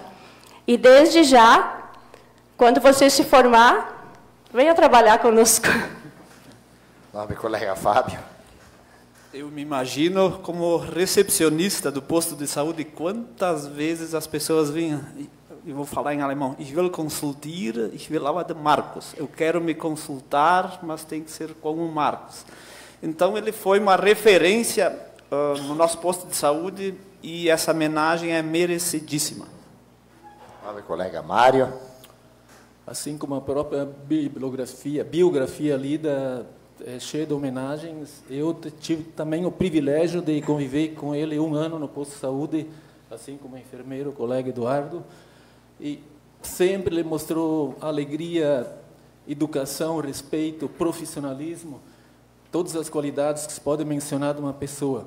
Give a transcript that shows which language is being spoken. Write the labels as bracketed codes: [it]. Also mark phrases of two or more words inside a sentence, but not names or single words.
[pt] E desde já, quando você se formar, venha trabalhar conosco. Nobre colega Fábio. Eu me imagino como recepcionista do posto de saúde, quantas vezes as pessoas vinham, eu vou falar em alemão, [de] ich will consultieren, ich will aber den Marcos. [pt] Eu quero me consultar, mas tem que ser com o Marcos. Então, ele foi uma referência no nosso posto de saúde e essa homenagem é merecidíssima. Nobre colega Mário. Assim como a própria biografia lida é cheio de homenagens, eu tive também o privilégio de conviver com ele 1 ano no posto de saúde, assim como enfermeiro, o colega Eduardo, e sempre ele mostrou alegria, educação, respeito, profissionalismo, todas as qualidades que se pode mencionar de uma pessoa.